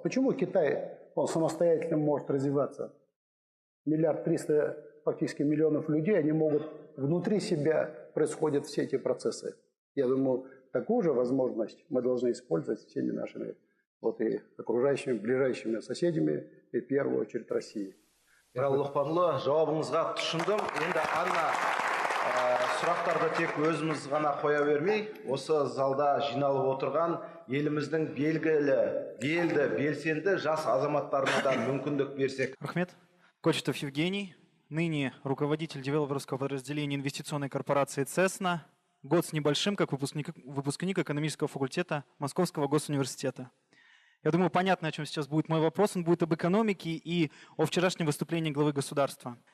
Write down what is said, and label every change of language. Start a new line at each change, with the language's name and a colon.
Russian: Почему Китай, он самостоятельно может развиваться? 1,3 миллиарда фактически миллионов людей, они могут внутри себя происходят все эти процессы. Я думаю, такую же возможность мы должны использовать всеми нашими вот и окружающими, ближайшими соседями, и в первую очередь Россией.
Kazakh: Ералы Лұқпанұлы, жауабыңызға тұшындым. Енді Анна сұрақтарды тек өзіміз ғана қоя бермей, осы залда жиналып отырған еліміздің белді, белсенді жас азаматтарына да мүмкіндік берсек. Рахмет.
Russian: Кочетов Евгений, ныне руководитель девелоперского подразделения инвестиционной корпорации «Цесна». Год с небольшим, как выпускник экономического факультета Московского госуниверситета. Я думаю, понятно, о чем сейчас будет мой вопрос. Он будет об экономике и о вчерашнем выступлении главы государства.